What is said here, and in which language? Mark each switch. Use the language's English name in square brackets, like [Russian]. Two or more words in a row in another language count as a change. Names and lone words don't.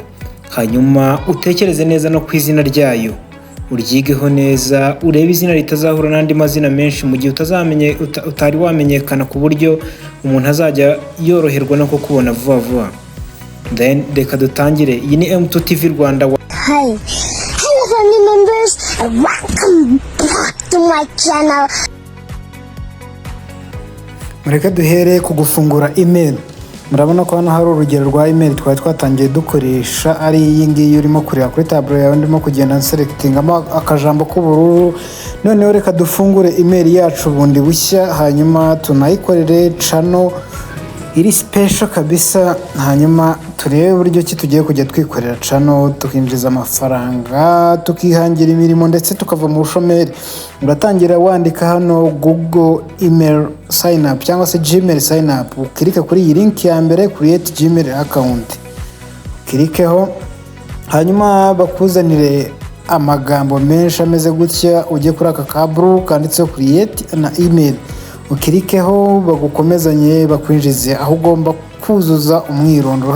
[Kinyarwanda] Hanyuma utekereze neza no ku izina ryayo. Uryigeho neza, urebe izina ritazahura n'andi mazina menshi mu gihe utari wamenyekana ku buryo umuntu azajya yoroherwa no kukubona vuba vuba. Then reka dutangire. Iyi ni M2 TV Rwanda. [English] Hi. Hello family members. Welcome back to my channel. [Kinyarwanda] Mureke duhere ku gufungura email. Murabona ko hano hari urugero rwa email twari twatangiye dukoresha ari iyi ngiyi urimo kureba kuri tableau yawe, ndimo kugenda selectingamo akajambo k'ubururu. Noneho reka dufungure email yacu bundi bushya, hanyuma tunayikorere channel iri special kabisa, hanyuma turebe uburyo ki tugiye kujya twikorera channel tukinjiza amafaranga, tukihangira imirimo ndetse tukava mu bushomeri. Uratangira wandika hano [English] Google email sign up [Kinyarwanda] cyangwa se [English] Gmail sign up, [Kinyarwanda] ukirika kuri iyi link ya mbere [English] create Gmail account, [Kinyarwanda] ukirikeho hanyuma bakuzanire amagambo menshi ameze gutya, ujye kuri aka kaburu kanditseho create na email, ukirikeho bagukomezanye bakwinjize aho ugomba kuzuza umwirondoro.